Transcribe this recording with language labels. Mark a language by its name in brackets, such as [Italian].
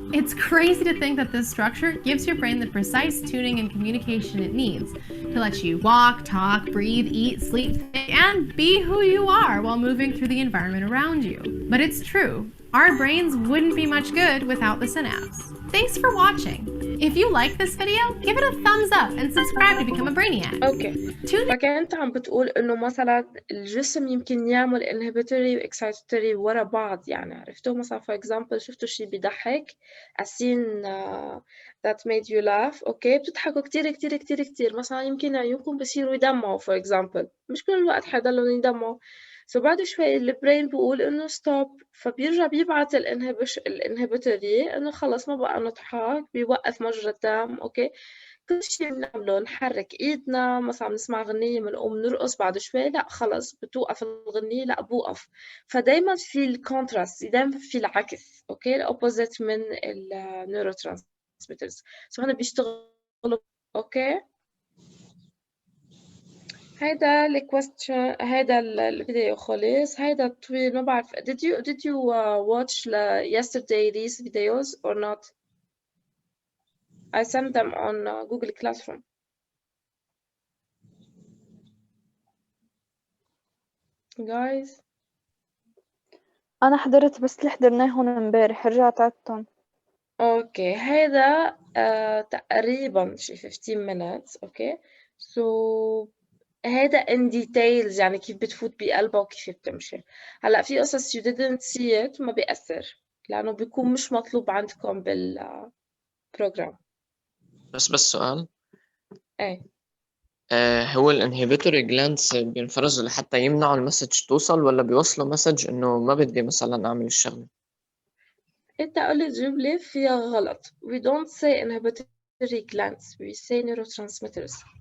[English] It's crazy to think that this structure gives your brain the precise tuning and communication it needs to let you walk, talk, breathe, eat, sleep, think, and be who you are while moving through the environment around you. But it's true, our brains wouldn't be much good without the synapse. Thanks for watching. If you like this video, give it a thumbs up and subscribe to become a brainiac. [Arabic] اوكي فكانت عم بتقول انه مثلا الجسم يمكن يعمل inhibitory و excitatory ورا بعض، يعني عرفتوا مثلا [English] for example [Arabic] شفتوا شي بيضحك [English] a scene that made you laugh، [Arabic] اوكي بتضحكوا كتير كتير كتير كتير، مثلا يمكن عيونكم بصيروا يدمعوا for example، مش كل الوقت حيضلوا يدمعوا، بعد شوي البرين بيقول انه ستوب، فبيرجع بيبعت الانهبيتوري انه خلص ما بقى نضحك، بيوقف مجرى الدم. اوكي كل شيء بنعمله نحرك ايدنا، مثلا بنسمع غنية بنقوم نرقص، بعد شوي لا خلص بتوقف الغنية، لا بوقف. فدايما في الكونتراست، دايما في العكس، اوكي الاوبوزيت من النيورو ترانسميترز، هنا بيشتغلوا. اوكي هيدا الكويستشن، هيدا الفيديو خلص، هيدا طويل ما بعرف. [English] did you watch yesterday these videos or not? I sent them on Google Classroom. guys [Arabic] أنا حضرت بس اللي حضرناهم امبارح، رجعت عدتهم. اوكي هيدا تقريبا شي [English] 15 minutes. [Arabic] اوكي so هيدا [English] in details، [Arabic] يعني كيف بتفوت بقلبها وكيف بتمشي. هلا في قصص [English] you didn't see it [Arabic] ما بيأثر، لأنه بيكون مش مطلوب عندكم بالبروجرام. بس سؤال، ايه هو الانهبيتوري جلاندز بينفرزوا لحتى يمنعوا المسج توصل، ولا بيوصلوا مسج انه ما بدي مثلا اعمل الشغله؟ انت قلت جملة فيها غلط. [English] we don't say inhibitory glands, we say neurotransmitters.